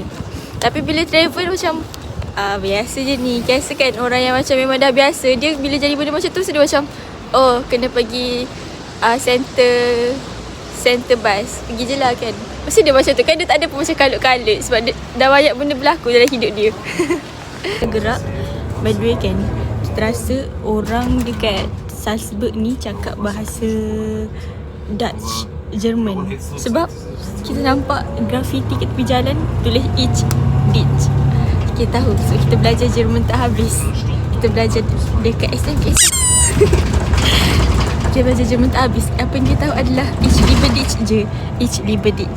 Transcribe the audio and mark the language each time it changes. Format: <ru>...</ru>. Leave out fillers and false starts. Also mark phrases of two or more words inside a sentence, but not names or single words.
<ms>Tapi bila travel macam biasa je ni. Biasa kan orang yang macam memang dah biasa, dia bila jadi benda macam tu, so dia macam oh kena pergi</ms> <en>center bus.</en> <ms>Pergi je lah kan. Mesti dia macam tu kan, dia tak ada pun macam kalut-kalut sebab dia, dah banyak benda berlaku dalam hidup dia. Gerak.</ms> <en>By the way</en> <ms>kan, kita rasa orang dekat Salzburg ni cakap bahasa Dutch, Jerman. Sebab kita nampak grafiti kat tepi jalan tulis Ich, Ditch. Kita tahu, so kita belajar Jerman tak habis. Kita belajar dekat SMS. Kita belajar Jerman tak habis. Apa yang kita tahu adalah</ms> <de>Ich liebe dich</de> <ms>je.</ms> <de>Ich liebe dich.</de>